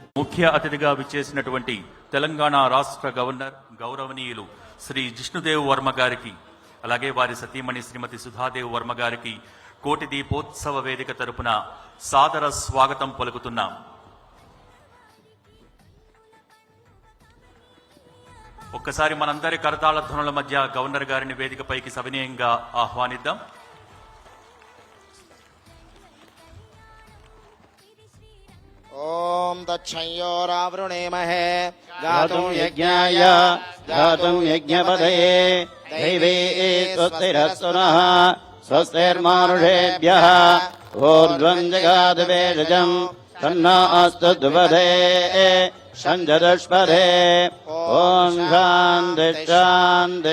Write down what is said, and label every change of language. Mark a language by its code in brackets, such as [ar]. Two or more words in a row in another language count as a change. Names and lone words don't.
[te] ముఖ్య అతిథిగా విచ్చేసినటువంటి తెలంగాణ రాష్ట్ర గవర్నర్ గౌరవనీయులు శ్రీ జిష్ణుదేవ్ వర్మ గారికి, అలాగే వారి సతీమణి శ్రీమతి సుధాదేవ్ వర్మ గారికి కోటి దీపోత్సవ వేదిక తరపున సాదర స్వాగతం పలుకుతున్నాం. ఒక్కసారి మనందరి కరతాళ ధ్వనుల మధ్య గవర్నర్ గారిని వేదికపైకి సవినయంగా ఆహ్వానిద్దాం. [sa] ओम दक्षयोरावृणेमहे गातुं यज्ञाय गातुं यज्ञपदये दैवे स्वस्तिरस्तु नः स्वस्तिर्मानुषेभ्यः ऊर्ध्वं जगाद्वेदजं तन्नो अस्तु द्विपदे षञ्चतुष्पदे ॐ शान्तिः शान्तिः